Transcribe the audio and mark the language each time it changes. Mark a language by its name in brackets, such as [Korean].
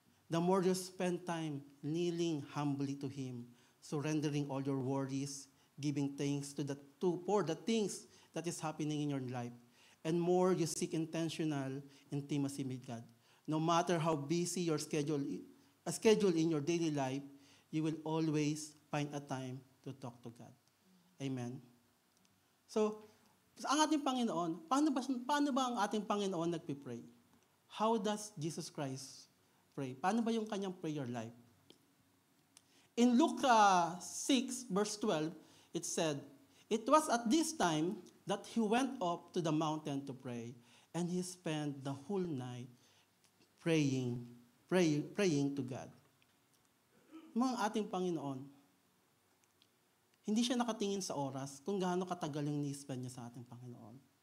[English] The more you spend time kneeling humbly to Him, surrendering all your worries, giving thanks for the things that is happening in your life, and more you seek intentional intimacy with God. No matter how busy your schedule in your daily life, you will always find a time to talk to God. Amen. [Filipino] So, ang ating Panginoon, paano ba ang ating Panginoon nagpipray? [English] How does Jesus Christ pray? [Filipino] Paano ba yung kanyang prayer life? [English] In Luke 6, verse 12, it said, "It was at this time that he went up to the mountain to pray, and he spent the whole night praying to God." [Filipino] Mga ating Panginoon, hindi siya nakatingin sa oras kung gaano katagal yung ni-spend niya sa ating Panginoon.